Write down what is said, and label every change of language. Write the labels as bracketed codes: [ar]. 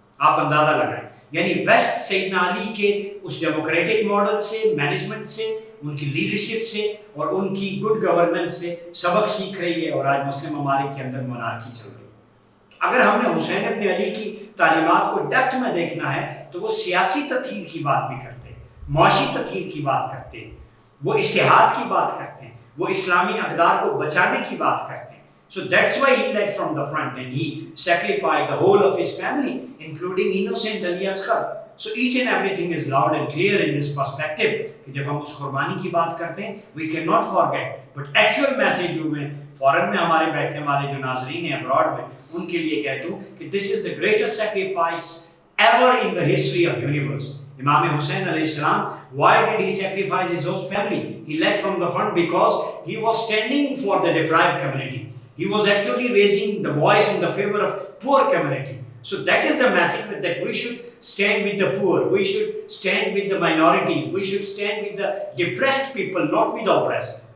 [ur] آپ اندازہ لگائیں، یعنی ویسٹ سیدنا علی کے اس ڈیموکریٹک ماڈل سے، مینجمنٹ سے، ان کی لیڈرشپ سے اور ان کی گڈ گورننس سے سبق سیکھ رہی ہے، اور آج مسلم ممالک کے اندر مونارکی چل رہی ہے. اگر ہم نے حسین ابن علی کی تعلیمات کو ڈیپتھ میں دیکھنا ہے تو وہ سیاسی تطہیر کی بات بھی کرتے ہیں، معاشی تطہیر کی بات کرتے ہیں، وہ اجتہاد کی بات کرتے ہیں، وہ اسلامی اقدار کو بچانے کی بات کرتے ہیں. [en] So that's why he led from the front and he sacrificed the whole of his family, including innocent Ali Asghar. So each and everything is loud and clear in this perspective [ur] کہ جب ہم اس قربانی کی بات کرتے ہیں [en] we cannot forget. But actual message [ur] جو میں فورن میں ہمارے بیٹھنے والے جو ناظرین ہیں ابراڈ میں، ان کے لیے کہہ دوں کہ [en] this is the greatest sacrifice ever in the history of universe. Imam Hussain alayhi salam, why did he sacrifice his whole family? He led from the front because he was standing for the deprived community. He was actually raising the voice in the favor of poor community. So that is the message, that we should stand with the poor, we should stand with the minorities, we should stand with the depressed people, not with the oppressed.